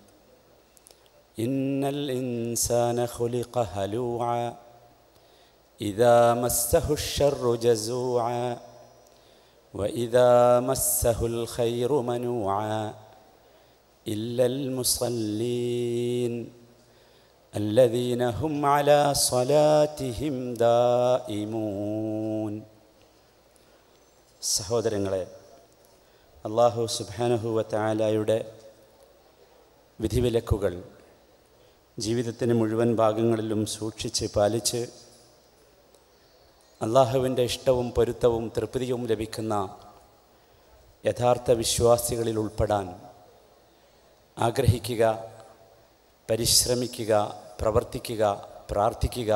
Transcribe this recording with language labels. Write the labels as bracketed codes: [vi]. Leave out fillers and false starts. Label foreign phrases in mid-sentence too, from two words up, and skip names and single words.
[ar] إن الإنسان خلق هلوعا إذا مسه الشر جزوعا وإذا مسه الخير منوعا إلا المصلين الذين هم على صلاتهم دائمون. [ml] സഹോദരങ്ങളെ, [ar] الله سبحانه وتعالى [ml] വിധിവിലക്കുകൾ ജീവിതത്തിൻ്റെ മുഴുവൻ ഭാഗങ്ങളിലും സൂക്ഷിച്ച് പാലിച്ച് അള്ളാഹുവിൻ്റെ ഇഷ്ടവും പൊരുത്തവും തൃപ്തിയും ലഭിക്കുന്ന യഥാർത്ഥ വിശ്വാസികളിൽ ഉൾപ്പെടാൻ ആഗ്രഹിക്കുക, പരിശ്രമിക്കുക, പ്രവർത്തിക്കുക, പ്രാർത്ഥിക്കുക.